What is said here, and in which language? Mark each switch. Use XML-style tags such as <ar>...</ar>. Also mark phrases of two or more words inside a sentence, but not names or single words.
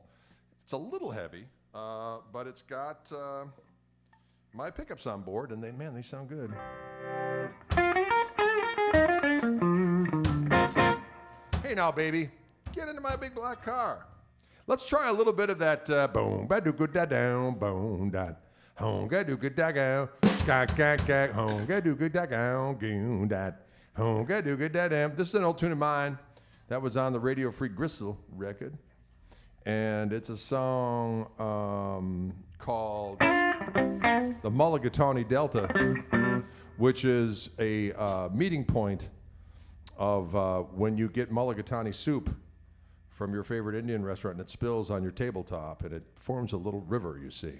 <en>It's a little heavy, but it's got my pickups on board, and they sound good. Hey now, baby, get into my big black car. Let's try a little bit of that boom ba doo da down boom da home ga doo da go ska ga ga home ga doo da go goon da home ga doo da dam. This is an old tune of mine that was on the Radio Free Gristle record, and it's a song called the Mulligatawny Delta, which is a meeting point of when you get mulligatawny soup from your favorite Indian restaurant and it spills on your tabletop and it forms a little river, you see.</en>